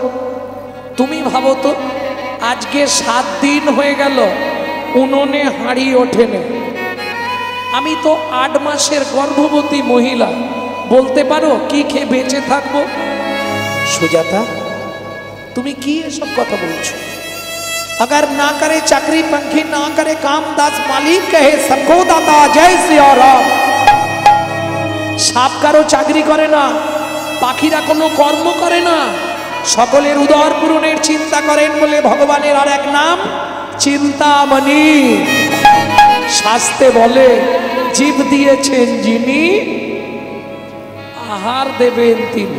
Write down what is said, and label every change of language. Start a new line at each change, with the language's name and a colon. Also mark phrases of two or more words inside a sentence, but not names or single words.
Bangla: তুমি ভাবো তো, আজকে 7 দিন হয়ে গেল উনুনে হাঁড়ি ওঠেনি, আমি তো 8 মাসের গর্ভবতী মহিলা, বলতে পারো কি খেয়ে বেঁচে থাকবো? সুজাতা তুমি কি এসব কথা বলছো?
Hindi: अगर ना करे चाकरी पंखी, ना करे काम दास, मालिक कहे सबको दाता, जय श्री राम।
Bangla: সাপ কারো চাকরি করে না, পাখিরা কোনো কর্ম করে না, সকলের উদর পূরণের চিন্তা করেন বলে ভগবানের আর এক নাম চিন্তামণি। শাস্তে বলে জীব দিয়েছেন যিনি, আহার দেবেন তিনি।